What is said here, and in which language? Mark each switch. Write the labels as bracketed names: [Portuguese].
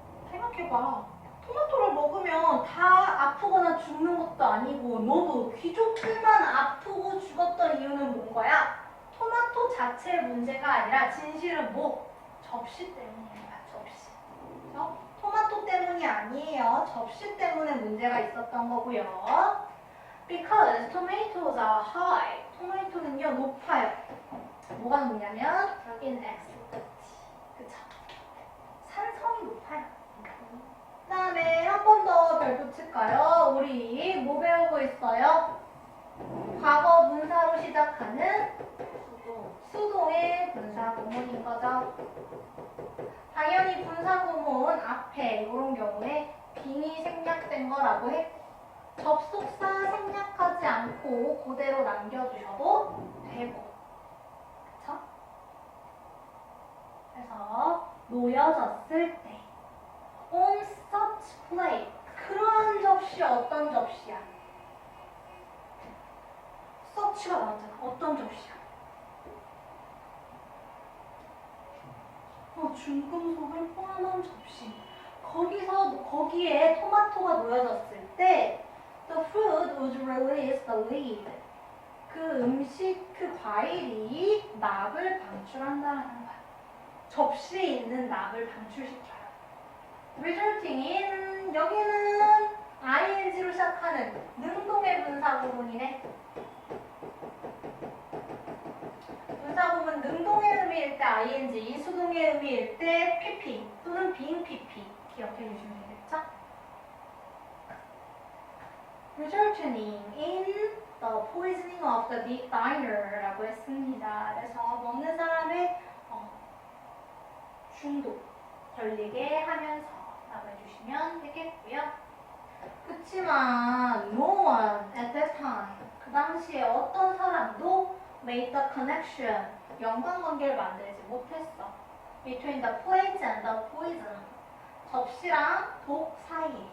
[Korean] 생각해봐. 토마토를 먹으면 다 아프거나 죽는 것도 아니고 너도 귀족들만 아프고 죽었던 이유는 뭔 거야? 토마토 자체의 문제가 아니라 진실은 뭐? 접시 때문이야. 접시. 그래서 토마토 때문이 아니에요. 접시 때문에 문제가 있었던 거고요. [English] Because tomatoes are high. [Korean] 토마토는요 높아요. 뭐가 높냐면 [English] in acidity. [Korean] 그쵸? 산성이 높아요. 그 다음에 한 번 더 별 붙일까요? 우리 뭐 배우고 있어요? 과거 분사로 시작하는 수동의 분사구문인 거죠. 당연히 분사구문 앞에 이런 경우에 빙이 생략된 거라고 했고 접속사 생략하지 않고 그대로 남겨주셔도 되고 그쵸? 그래서 놓여졌을 때 [English] on such plate [Korean] 그러한 접시 어떤 접시야? such가 나왔잖아. 어떤 접시야? 중금속을 포함한 접시. 거기에 토마토가 놓여졌을 때 [English] the food would release the lid. [Korean] 그 음식, 그 과일이 납을 방출한다는 거야. 접시에 있는 납을 방출시켜요. [English] resulting in [Korean] 여기는 ing로 시작하는 능동의 분사구문이네. 분사구문 능동의 의미일 때 ing, 수동의 의미일 때 pp 또는 빙 pp 기억해 주시면 되겠죠? [English] resulting in the poisoning of the diner라고 했습니다. [Korean] 그래서 먹는 사람의 중독 걸리게 하면서 라고 해주시면 되겠고요. 그치만 [English] no one at that time [Korean] 그 당시에 어떤 사람도 [English] made the connection [Korean] 연관관계를 만들지 못했어. [English] between the plate and the poison [Korean] 접시랑 독 사이.